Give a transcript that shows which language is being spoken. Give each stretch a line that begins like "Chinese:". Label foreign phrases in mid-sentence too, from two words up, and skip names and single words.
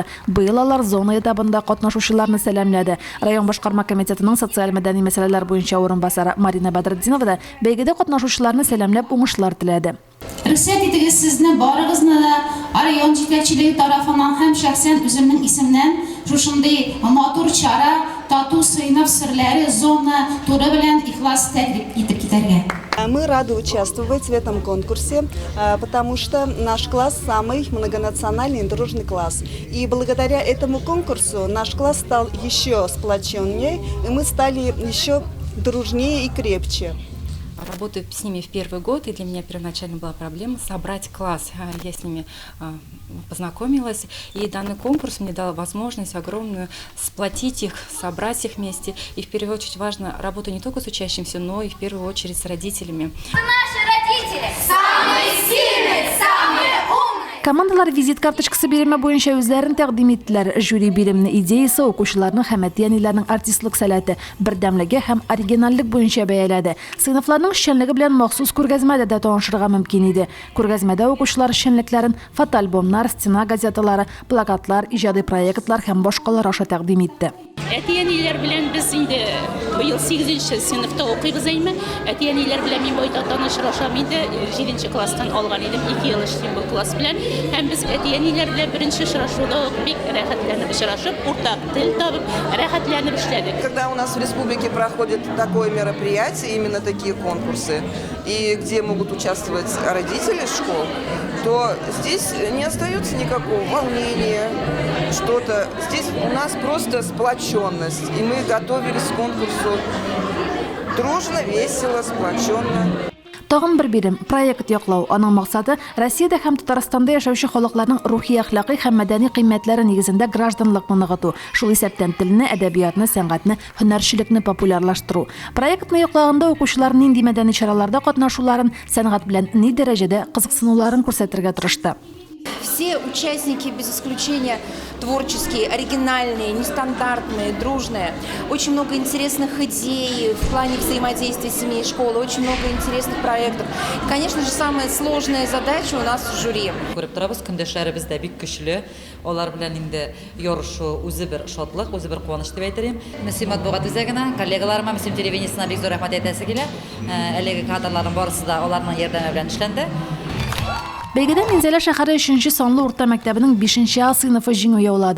Tatar: Быел алар зона этабында катнашучыларны сәламләде. Район башкарма комитетының социаль-мәдәни мәсьәләләр буенча урынбасары Марина Бадретдинова да бәйгедә катнашучыларны сәламләп уңышлар теләде. Рөхсәт итегез сезне барыгызны да район җитәкчелеге тарафыннан һәм шәхсән үземнең исемнән шушындый матур чара тату сыйныф серләре зона туры белән ихлас тәкъдим итеп китәргә.
Russian: Мы рады участвовать в этом конкурсе, потому что наш класс самый многонациональный и дружный класс. И благодаря этому конкурсу наш класс стал еще сплоченнее, и мы стали еще дружнее и крепче. Работаю с ними в первый год, и для меня первоначально была проблема собрать класс. Я с ними познакомилась, и данный конкурс мне дал возможность огромную сплотить их, собрать их вместе. И в первую очередь важно работа не только с учащимся, но и в первую очередь с родителями. Наши родители самые сильные, самые умные.
Tatar: Командалар визит карточкасы биреме буенча үзләрен тәкъдим иттеләр. Жюри биремне идеясы укучыларның һәм әтиәниләрнең артистлык сәләте, бердәмлеге һәм оригиналлык буенча бәяләде. Сыйныфларның эшчәнлеге белән махсус күргәзмәдә дә танышырга мөмкин иде. Күргәзмәдә укучылар эшчәнлекләрен фотоальбомнар, стена газеталары, плакатлар, иҗади проектлар һәм башкалар аша тәкъдим итте. Әтиәниләр белән без инде Быел 8-нче сыйныфта укыйбыз әйме. Әтиәниләр белән мин байтак танышырашам инде. 7-нче класстан алган идем, 2 ел эшлим бу класс белән. Һәм без әтиәниләр белән беренче очрашуда бик рәхәтләнеп очрашып, уртак тел табып, рәхәтләнеп эшләдек.
Russian: Когда у нас в республике проходит такое мероприятие, именно такие конкурсы, и где могут участвовать родители школ, то здесь не остается никакого волнения, что-то. Здесь у нас просто сплоченность, и мы готовились к конкурсу дружно, весело, сплоченно.
Tatar: Тагын бер бирем проект яклау. Аның максаты Россиядә һәм Татарстанда яшәүче халыкларның рухи, әхлакый һәм мәдәни кыйммәтләре нигезендә гражданлыкны ныгыту. Шул исәптән телне, әдәбиятны, сәнгатьне, һөнәрчелекне популярлаштыру. Проектны яклаганда укучылар нинди мәдәни чараларда катнашуларын, сәнгать белән ни дәрәҗәдә кызыксынуларын күрсәтергә тырышты.
Russian: Все участники, без исключения, творческие, оригинальные, нестандартные, дружные. Очень много интересных идей в плане взаимодействия семьи и школы, очень много интересных проектов. И, конечно же, самая сложная задача у нас в жюри.
Tatar: Көріп тұрабыз, көндәшләребездә бик көчле. Олар белән инде ярышу үзе бер шатлык, үзе бер куаныч дип әйтәм. Мөслим матбугат үзәгенә, коллегаларыма, Мөслим телевидениесына бик зур рәхмәт әйтәсе килә. Әлеге кадрларның барысы да аларның ярдәме белән эшләнде. Бәйгедә Минзәлә шәһәре 3-нче санлы урта мәктәбенең 5-нче А сыйныфы җиңү яулады.